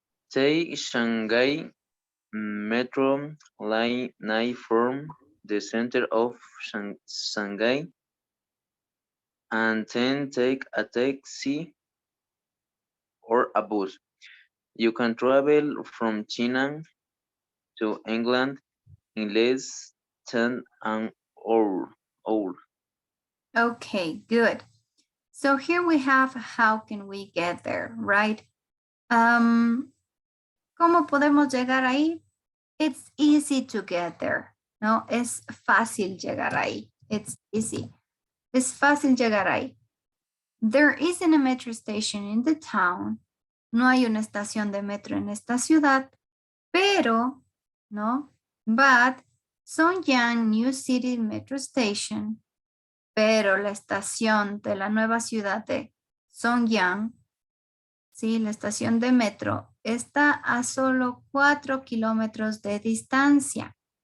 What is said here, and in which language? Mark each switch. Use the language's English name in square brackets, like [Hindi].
[English] Take Shanghai Metro Line 9 from the center of Shanghai and then take a taxi or a bus. You can travel from China to England in less than an hour. Okay, good. So here we have how can we get there, right? [Spanish] ¿Cómo podemos llegar ahí? [English] It's easy to get there, ¿no? [Spanish] Es fácil llegar ahí. [English] It's easy. [Spanish] Es fácil llegar ahí. [English] There isn't a metro station in the town. [Spanish] No hay una estación de metro en esta ciudad, pero, ¿no? [English] But Sonyang New City Metro Station, [Spanish] pero la estación de la nueva ciudad de Sonyang, sí, la estación de metro, está a solo 4 kilómetros de distancia.